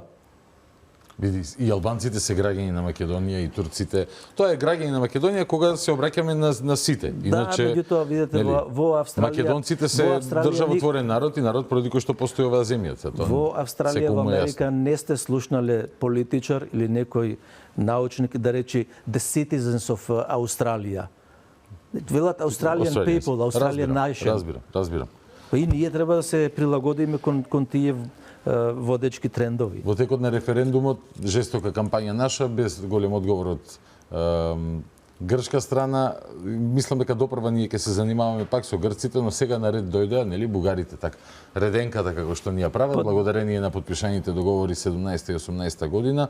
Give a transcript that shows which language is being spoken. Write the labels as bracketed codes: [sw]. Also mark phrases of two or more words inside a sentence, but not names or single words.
[mk] Види, и албанците се граѓани на Македонија и турците. Тоа е граѓани на Македонија кога се обраќаме на сите. Иначе, да, меѓутоа видите во Австралија, македонците се државотворен народ и народ поради кој што постои оваа земјата. Во Австралија, во Америка не сте слушнале политичар или некој научник да речи [en] the citizens of Australia. [mk] Велат [en] Australian people, Australian nation. [mk] Разбирам. И ние треба да се прилагодиме кон тие водечки трендови. Во текот на референдумот, жестока кампања наша, без голем одговор од грчка страна, мислам дека допрва ние ќе се занимаваме пак со грците, но сега на ред дојдеа, нели, бугарите, така, реденката како што ни ја прават, благодарение на подпишаните договори 17 и 18 година.